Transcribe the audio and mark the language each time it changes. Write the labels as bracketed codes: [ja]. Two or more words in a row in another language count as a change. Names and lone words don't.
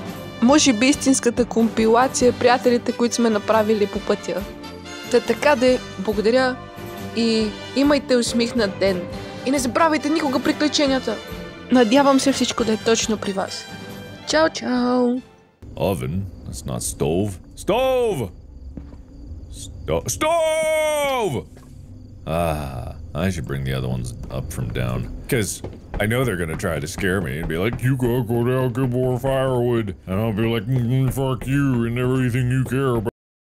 [bg] Може би истинската компилация приятелите, които сме направили по пътя. Така де, благодаря и имайте усмихнат ден. И не забравяйте никога приключенията. Надявам се всичко да е точно при вас. Чао, чао! [en] Oven? That's not stove. Stove! Stove! Ah, I should bring the other ones up from down. Because I know they're gonna try to scare me and be like, you gotta go down, get more firewood. And I'll be like, fuck you and everything you care about.